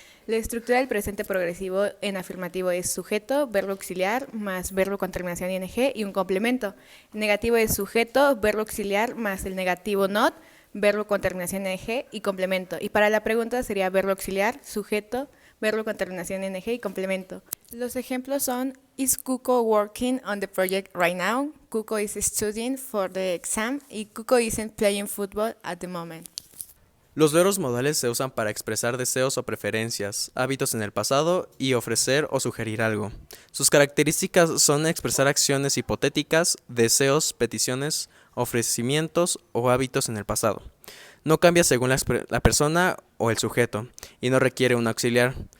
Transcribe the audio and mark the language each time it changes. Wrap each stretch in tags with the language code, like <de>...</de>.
<es>La estructura del presente progresivo en afirmativo es sujeto, verbo auxiliar, más verbo con terminación ing y un complemento. En negativo es sujeto, verbo auxiliar, más el negativo not, verbo con terminación ing y complemento. Y para la pregunta sería verbo auxiliar, sujeto, verbo con terminación ing y complemento. Los ejemplos son:</es> <en>Is Kuko working on the project right now? Kuko is studying for the exam y Kuko isn't playing football at the moment.</en> <es>Los verbos modales se usan para expresar deseos o preferencias, hábitos en el pasado y ofrecer o sugerir algo. Sus características son expresar acciones hipotéticas, deseos, peticiones, ofrecimientos o hábitos en el pasado. No cambia según la persona o el sujeto y no requiere un auxiliar.</es>